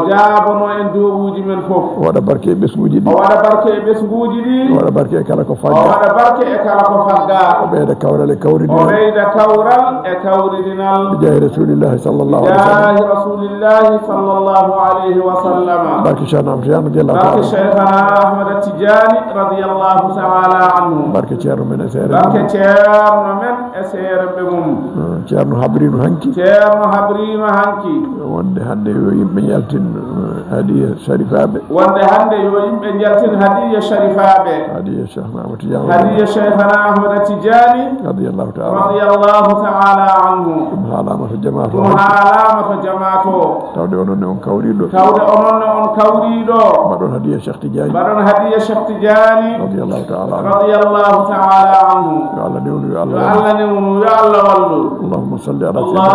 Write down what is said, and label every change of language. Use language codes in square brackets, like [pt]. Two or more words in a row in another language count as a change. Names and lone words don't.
[ff] jaabano en dowuji men fof o waɗa barke e ɓesguji ɗi o waɗa barke e ɓesguji ɗi o waɗa barke e kala ko o fagga waɗa barke e kala ko fagga o ɓeyda kawral e o kawridinal ɓeyda kawral e kawridinal [ar] جاه رسول الله صلى الله عليه وسلم جاه رسول الله صلى الله عليه وسلم [ff] barke ceerno am tiyano radiallahu barke taala [ar] شيخنا أحمد التجاني رضي الله تعالى عنه [ff] barke ceerno men e seere barke ceerno men e seeremɓe mum ceerno habrino hanki ceerno habrima hanki wonde hannde yo yimɓe jaltin hadiya sharifaɓe wonde hannde yo yimɓe jaltin hadiya sharifaɓe hadiya cheikh mamadou tidiane hadiya cheikhana ahmada tidiani [ar] رضي الله تعالى رضي الله تعالى عنه [ff] ɗum haalama to jama to ɗum haalama to jamato tawde ononne on kawriɗo tawde ononne on kawriɗo mbaɗon hadiya cheikh tidiani mbaɗon hadiya cheikh tidiani [ar] رضي الله تعالى عنه رضي الله تعالى عنه [ff] yo allah newnu yo yo allah allah newnu yo allah wallu [ar] اللهم صل على سيدنا